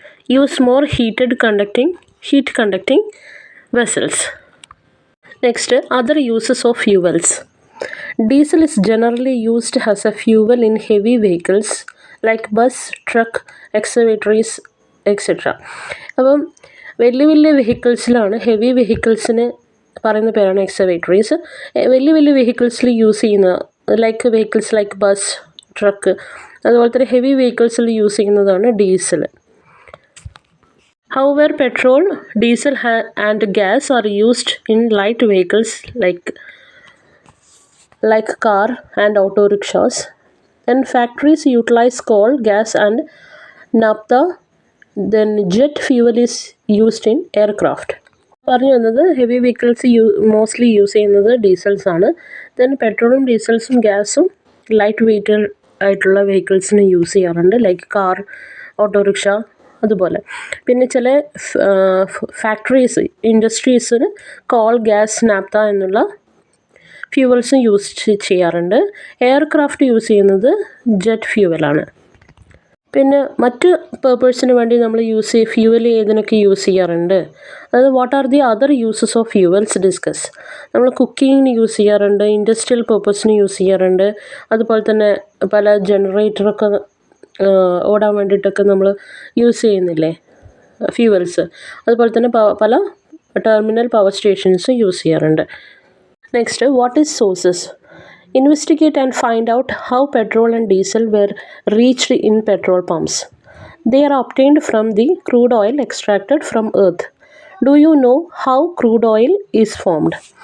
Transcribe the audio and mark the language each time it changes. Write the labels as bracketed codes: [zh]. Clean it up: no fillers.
[en] Use more heat conducting vessels. Next, other uses of fuels. Diesel is generally used as a fuel in heavy vehicles like bus, truck, excavators, etc. [ml] അപ്പം വലിയ വെഹിക്കിൾസിലാണ്, heavy വെഹിക്കിൾസിന് പറയുന്ന പേരാണ് എക്സ്കവേറ്ററീസ്. വലിയ വെഹിക്കിൾസിൽ use ചെയ്യുന്ന vehicles like bus, truck, അതുപോലെ തന്നെ heavy വെഹിക്കിൾസിൽ use ചെയ്യുന്നതാണ് diesel. [en] However, petrol, diesel and gas are used in light vehicles like car and auto rickshaws. And factories utilize coal, gas and naphtha. Then jet fuel is used in aircraft. [ml] പറഞ്ഞു വന്നത് heavy vehicles mostly use ചെയ്യുന്നത് diesels ആണ്. Then പെട്രോളും ഡീസൽസും ഗ്യാസും light weight ആയിട്ടുള്ള വെഹിക്കിൾസിന് use ചെയ്യാറുണ്ട്, like car, autorickshaw, അതുപോലെ. പിന്നെ ചില ഫാക്ടറീസ്, ഇൻഡസ്ട്രീസിന് കോൾ, ഗ്യാസ്, നാപ്ത എന്നുള്ള ഫ്യൂവൽസും യൂസ് ചെയ്യാറുണ്ട്. എയർക്രാഫ്റ്റ് യൂസ് ചെയ്യുന്നത് ജെറ്റ് ഫ്യൂവലാണ്. പിന്നെ മറ്റ് പേർപ്പസിന് വേണ്ടി നമ്മൾ ഫ്യൂവൽ ഏതിനൊക്കെ യൂസ് ചെയ്യാറുണ്ട്, അതായത് [en] What are the other uses of fuels discuss. [ml] നമ്മൾ കുക്കിങ്ങിന് യൂസ് ചെയ്യാറുണ്ട്, ഇൻഡസ്ട്രിയൽ പേർപ്പസിന് യൂസ് ചെയ്യാറുണ്ട്. അതുപോലെ തന്നെ പല ജനറേറ്ററൊക്കെ ഓടാൻ വേണ്ടിയിട്ടൊക്കെ നമ്മൾ യൂസ് ചെയ്യുന്നില്ലേ ഫ്യൂവൽസ്. അതുപോലെ തന്നെ പല ടെർമിനൽ പവർ സ്റ്റേഷൻസ് യൂസ് ചെയ്യാറുണ്ട്. [en] Next, what is sources? Investigate and find out how petrol and diesel were reached in petrol pumps. They are obtained from the crude oil extracted from earth. Do you know how crude oil is formed?